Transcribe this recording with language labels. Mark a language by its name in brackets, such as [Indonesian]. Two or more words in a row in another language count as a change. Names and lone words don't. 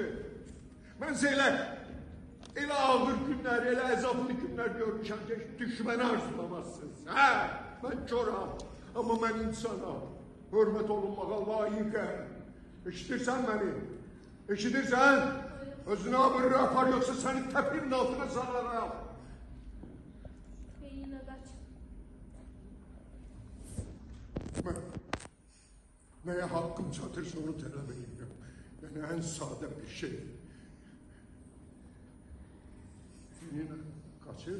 [Azerbaijani] Mən elə ağır günlər, elə əzablı günlər görmüşəm ki, düşməni arzulamazsınız. Hə, mən çoram, amma mən insanam. Hürmet olunmağa layıqəm. Eşidirsən məni? Eşidirsən? Özünə abırı apar, yoksa səni təpirin altına salaram. [Turkish] Beynine kaç. [Azerbaijani] Neye hakkım çatırsa onu tələbəyim. [Turkish] Yani en sade bir şey. Beynine kaçır.